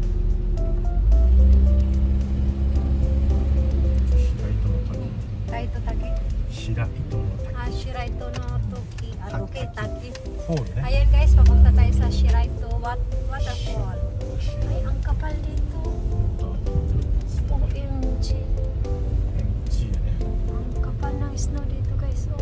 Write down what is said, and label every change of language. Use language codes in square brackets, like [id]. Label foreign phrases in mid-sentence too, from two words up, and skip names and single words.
[tl] Kahit ito Shiraito no Taki. Shiraito no Toki. Okay, Taki. [en] Fall, eh? [tl] Ayan guys, papunta tayo sa Shiraito Waterfall. Ay, ang kapal dito. [en] OMG. [ja] MG やね。 [tl] Ang kapal ng snow dito guys. Oh.